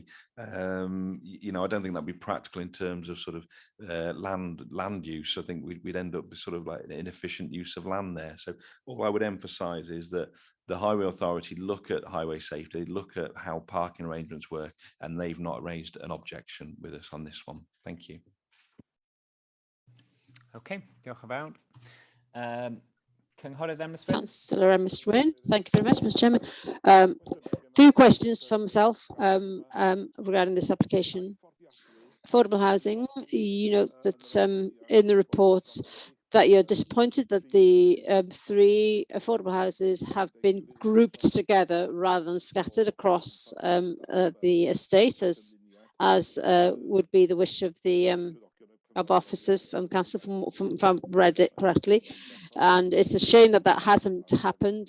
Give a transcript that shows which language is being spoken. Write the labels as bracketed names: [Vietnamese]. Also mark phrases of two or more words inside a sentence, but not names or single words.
[English] I don't think that'd be practical in terms of sort of land use. I think we'd end up with sort of like an inefficient use of land there. So all I would emphasize is that the Highway Authority look at highway safety, look at how parking arrangements work, and they've not raised an objection with us on this one. Thank you. [Welsh] Okay, diolch yn fawr. Cynghorydd [English] Emma Swyn. Councillor Emma Swyn. Thank you very much, Mr. Chairman. Few questions for myself regarding this application. Affordable housing, you note that in the report that you're disappointed that the 3 affordable houses have been grouped together rather than scattered across the estate, as would be the wish of the of officers from council, from read it correctly, and it's a shame that that hasn't happened.